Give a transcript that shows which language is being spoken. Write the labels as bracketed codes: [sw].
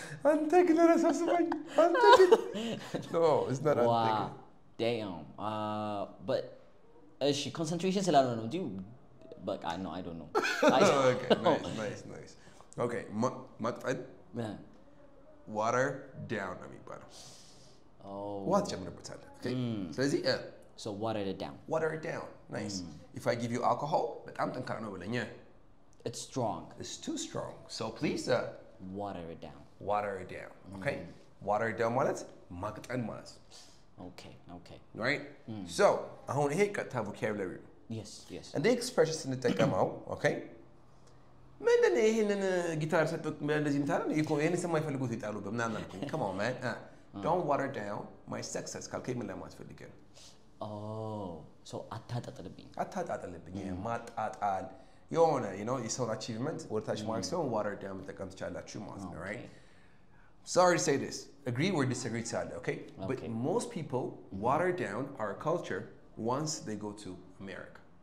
[am] አንተክ ለራሳስባኝ አንተክ [en] No, it's not wow. Damn. But she concentration [am] ስላልሆነ ነው እንጂ [en] but I don't know. Okay, nice. [am] Okay, መቅጠን water down ነው የሚባለው። ውሃ ትጨምርበታለህ። Okay. ስለዚህ [en] So water it down. Water it down. Nice. If I give you alcohol, [am] በጣም ጠንካራ ነው በለኝ. [en] It's strong. It's too strong. So please Water it down. water it down. Okay? [am] Water it down ማለት ማቅጠን ማለት ነው. [en] Okay, okay. Right? [am] So አሁን ይሄ ቀጥታ vocabulary ነው. [en] Yes, yes. [am] እንደ ኤክስፕሬሽን ስንጠቀመው okay? ምንድን ነው ይሄንን ጊታር ሰጥቶት እንደዚህ ምታረን ይሄን የማይፈልጉት ይጣሉበት ምናምን አልኩኝ. [en] Come on man. Don't water down my success [am] ካልከኝ ምን ለማለት ፈልገህ ነው? Oh, so አታጣጥልብኝ. አታጣጥልብኝ. ማጣጣል የሆነ የሰውን achievement ወደታች ማርክ ሲሆን water down መጠቀም ትችላላችሁ ማለት ነው. [en] Right? Sorry to say this. Agree or disagree to okay? But most people water down our culture once they go to America.